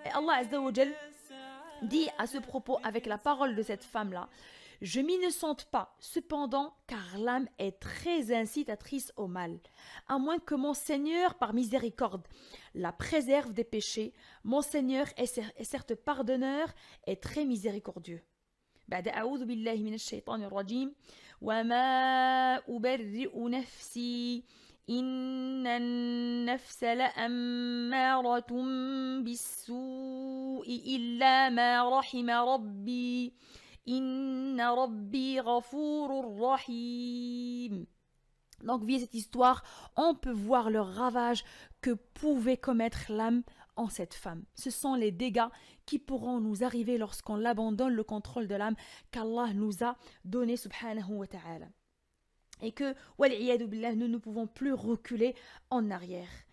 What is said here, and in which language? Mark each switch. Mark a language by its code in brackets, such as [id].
[fr] Et Allah Azzawajal dit à ce propos avec la parole de cette femme-là: je m'innocente pas, cependant, car l'âme est très incitatrice au mal. À moins que mon Seigneur, par miséricorde, la préserve des péchés, mon Seigneur est certes pardonneur et très miséricordieux. [ar] بعد أعوذ بالله من الشيطان الرجيم وما أبرئ نفسي إن النفس لأمارة بالسوء إلا ما رحم ربي إن ربي غفور رحيم. [fr] Donc via cette histoire, on peut voir le ravage que pouvait commettre l'âme en cette femme. Ce sont les dégâts qui pourront nous arriver lorsqu'on abandonne le contrôle de l'âme qu'Allah nous a donné [ar] subhanahu wa ta'ala. [fr] Et que, [ar] wal'iyadu billah, [fr] nous ne pouvons plus reculer en arrière.